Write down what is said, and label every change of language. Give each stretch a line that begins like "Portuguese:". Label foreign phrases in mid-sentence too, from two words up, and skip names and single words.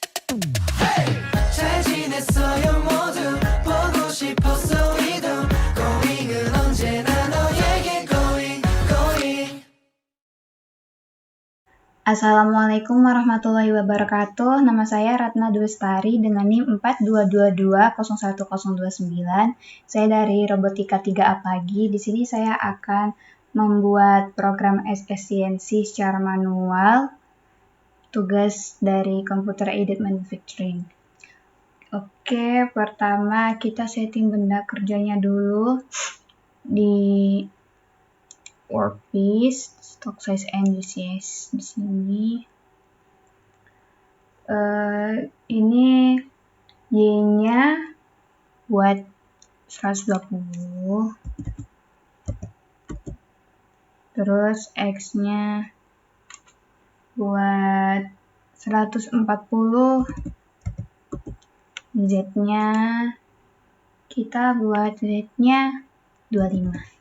Korean: 잘 지냈어요 모두 보고 싶었어 이도 고잉은 언제나 너에게 고잉.
Arabic: السلام عليكم ورحمة الله وبركاته.
Indonesian: Nama saya Ratna Dwestari dengan NIM 42220109. Saya dari Robotika 3A Pagi. Di sini saya akan membuat program efisiensi secara manual, tugas dari Computer Aided Manufacturing. Oke, pertama kita setting benda kerjanya dulu di workpiece,
English: stock size and UCS
Indonesian: di sini. Ini Y-nya buat 120, terus X-nya buat 140, Z-nya kita buat Z-nya 25.